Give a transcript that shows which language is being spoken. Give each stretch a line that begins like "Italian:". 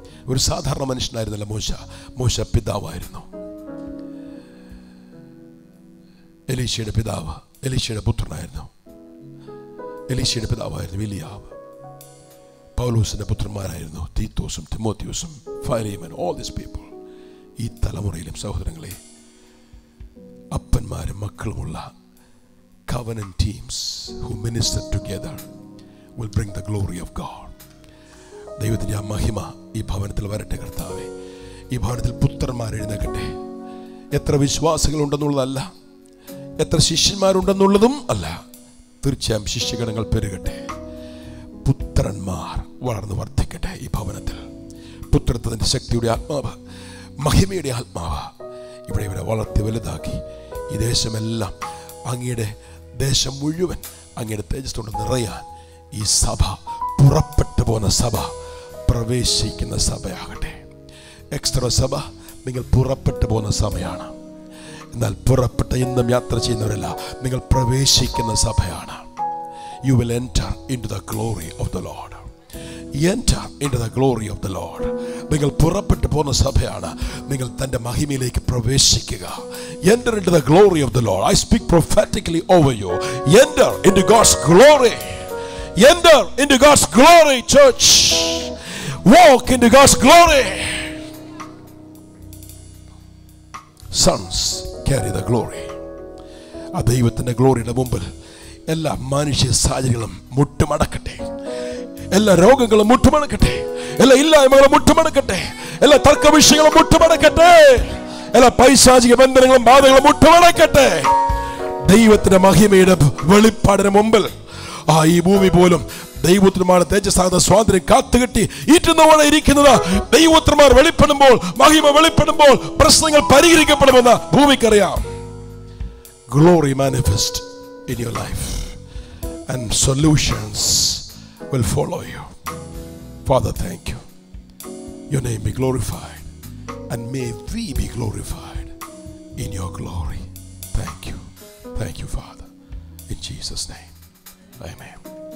Malayalam: ഒരു സാധാരണ മനുഷ്യനായിരുന്നില്ല മോശ പിതാവായിരുന്നു. എലീശയുടെ പിതാവ്, എലീശയുടെ പുത്രനായിരുന്നു. എലീശയുടെ പിതാവായിരുന്നു എലിയാവ്. പൗലോസിന്റെ പുത്രന്മാരായിരുന്നു തീത്തോസും തിമോത്തിയോസും ഫൈലേമൻ,
English: All these people.
Malayalam: ഈ തലമുറയിലും സഹോദരങ്ങളെ, അപ്പന്മാരും മക്കളുമുള്ള
English: covenant teams who minister together will bring the glory of God.
Malayalam: ദൈവത്തിന്റെ ആ മഹിമ ഈ ഭവനത്തിൽ വരട്ടെ കർത്താവേ. ഈ ഭവനത്തിൽ പുത്രന്മാർ എഴുന്നേൽക്കട്ടെ. എത്ര വിശ്വാസികളുണ്ടെന്നുള്ളതല്ല, എത്ര ശിഷ്യന്മാരുണ്ടെന്നുള്ളതും അല്ല, തീർച്ചയായും ശിഷ്യഗണങ്ങൾ പെരുകട്ടെ. പുത്രന്മാർ വളർന്നു വർദ്ധിക്കട്ടെ. ഈ ഭവനത്തിൽ പുത്രത്വത്തിന്റെ ശക്തിയുടെ ആത്മാവ്, മഹിമയുടെ ആത്മാവ് ഇവിടെ ഇവരെ വളർത്തി വലുതാക്കി ഈ ദേശമെല്ലാം, അങ്ങയുടെ ദേശം മുഴുവൻ അങ്ങയുടെ തേജസ്സുകൊണ്ട് നിറയാൻ ഈ സഭ, പുറപ്പെട്ടു പോകുന്ന സഭ, പ്രവേശിക്കുന്ന സഭയാകട്ടെ. എക്സ്ട്രാ സഭ നിങ്ങൾ പുറപ്പെട്ടു പോകുന്ന സഭയാണ്. എന്നാൽ പുറപ്പെട്ട ഇന്നും യാത്ര ചെയ്യുന്നവരല്ല, നിങ്ങൾ പ്രവേശിക്കുന്ന സഭയാണ്.
English: You will enter into the glory of the Lord. Enter into the glory of the Lord.
Malayalam: നിങ്ങൾ പുറപ്പെട്ടു പോകുന്ന സഭയാണ്. നിങ്ങൾ തന്റെ മഹിമയിലേക്ക് പ്രവേശിക്കുക.
English: Enter into the glory of the Lord. I speak prophetically over you. Enter into God's glory. Enter into God's glory, church. Walk into God's glory. Sons carry the glory.
Malayalam: ആ ദൈവത്തിന്റെ ഗ്ലോറിയുടെ മുമ്പിൽ എല്ലാ മനുഷ്യ സാഹചര്യങ്ങളും മുട്ടുമടക്കട്ടെ. എല്ലാ രോഗങ്ങളും മുട്ടുമടക്കട്ടെ. എല്ലാ ഇല്ലായ്മകളും മുട്ടുമടക്കട്ടെ. എല്ലാ തർക്ക വിഷയങ്ങളും മുട്ടുമടക്കട്ടെ. എല്ലാ പൈശാചിക ബന്ധനങ്ങളും ബാധകളും മുട്ടുമടക്കട്ടെ. ദൈവത്തിന്റെ മഹിമയുടെ വെളിപ്പാടിന് മുമ്പിൽ ഈ ഭൂമി പോലും ദൈവത്തിനുമാണ് തേജസ്സാകുന്ന സ്വാതന്ത്ര്യം കാത്തുകെട്ടി ഈറ്റുന്നവോടെ ഇരിക്കുന്നത്. ദൈവത്തിന്മാർ വെളിപ്പെടുമ്പോൾ, മഹിമ വെളിപ്പെടുമ്പോൾ പ്രശ്നങ്ങൾ പരിഹരിക്കപ്പെടുമെന്ന് ഭൂമിക്കറിയാം.
English: Glory manifest in your life and solutions will follow you. Father, thank you. Your name be glorified and may we be glorified in your glory. Thank you. Thank you, Father. In Jesus' name. Amen.